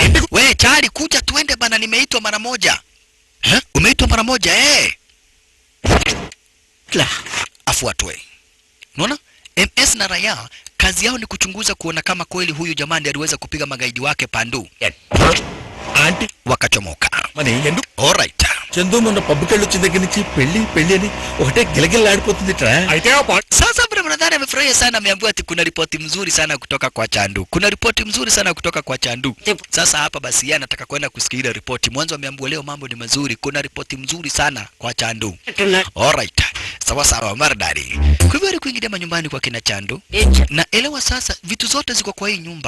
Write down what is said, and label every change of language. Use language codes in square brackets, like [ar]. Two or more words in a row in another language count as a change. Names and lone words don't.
[sw] Wewe Chari kuja tuende bana, nimeitwa mara moja. Umeitwa mara moja Kla afuatwe. Unaona? MS Naraya kazi yao ni kuchunguza kuona kama kweli huyu jamaa ndiye aliweza kupiga magaidi wake Pandu. [te] ఆంటీ [sw] wakachomoka. [te] మరి ఎందుకు [en] Alright. [te] చందు మొన్న పబ్బుకెళ్ళి వచ్చిన దగ్గర నుంచి పెళ్లి అని ఒకటే గిలగిల్లాడిపోతుంది ఇట్రా. అయితే [sw] Sasa Ramadhani amefurahia sana, ameambiwa ati kuna ripoti mzuri sana kutoka kwa Chandu. Kuna ripoti mzuri sana kutoka kwa Chandu. Sasa hapa basi yeye anataka kwenda kusikia ile ripoti. Mwanzo ameambiwa leo mambo ni mazuri. Kuna ripoti mzuri sana kwa Chandu. Alright. Sawa sawa maridadi. Kwa hivyo alikuingia manyumbani kwa kina Chandu. Na elewa sasa vitu zote ziko kwa hii nyumba.